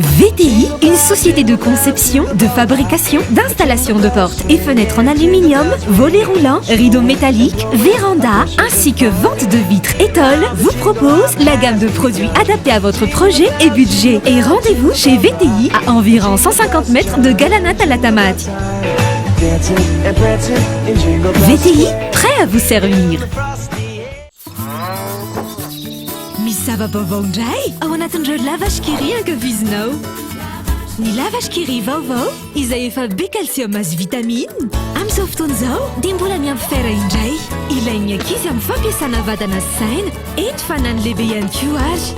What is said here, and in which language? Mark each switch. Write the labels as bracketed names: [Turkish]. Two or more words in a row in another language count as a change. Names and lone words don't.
[French] VTI, une société de conception, de fabrication, d'installation de portes et fenêtres en aluminium, volets roulants, rideaux métalliques, vérandas, ainsi que vente de vitres et tôles, vous propose la gamme de produits adaptés à votre projet et budget. Et rendez-vous chez VTI à environ 150 mètres de Galanat à la Tamati. VTI, prêt à vous servir. [Malagasy] Misava vaovao indray ao anatin'ireo lavashkiri ankavizinao. Ny lavashkiri vaovao izay efa be calcium azy vitamine amin'izao fotoana izao dia mbola miampy fera indray. Ilain'ny ankizy amin'ny fampiasana vatana sy saina eny fanany lehibe ihany koa ary.